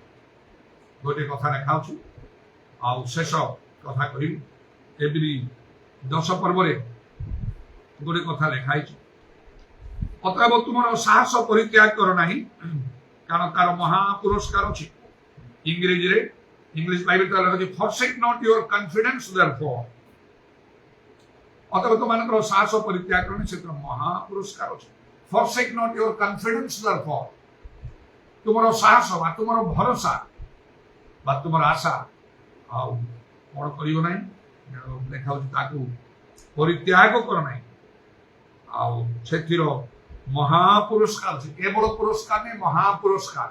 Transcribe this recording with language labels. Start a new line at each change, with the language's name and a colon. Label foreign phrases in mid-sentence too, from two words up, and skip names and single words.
Odia: ଗୋଟେ କଥା ଲେଖାଉଛି ଆଉ ଶେଷ କଥା କହିବି। ଏଭଳି 10 ପର୍ବରେ ଗୋଟେ କଥା ଲେଖା ହେଇଛି, ଅତଏବ ତୁମର ସାହସ ପରିତ୍ୟାଗ କର ନାହିଁ, କାରଣ ତାର ମହା ପୁରସ୍କାର ଅଛି। ଇଂଲିଶ ବାଇବେଲ ଲେଖା ଅଛି
English: forsake not your confidence therefore।
Odia: ଅତଏବ ତୁମମାନଙ୍କର ସାହସ ପରିତ୍ୟାଗ କର ନାହିଁ, ସେଥିରେ ମହା ପୁରସ୍କାର ଅଛି।
English: forsake not your confidence therefore,
Odia: ତୁମର ସାହସ ବା ତୁମର ଭରସା ବା ତୁମର ଆଶା ଆଉ କଣ କରିବ ନାହିଁ, ଲେଖା ହଉଛି ତାକୁ ପରିତ୍ୟାଗ କର ନାହିଁ, ଆଉ ସେଥିର ମହାପୁରସ୍କାର ଅଛି। କେବଳ ପୁରସ୍କାର ନାହିଁ, ମହାପୁରସ୍କାର।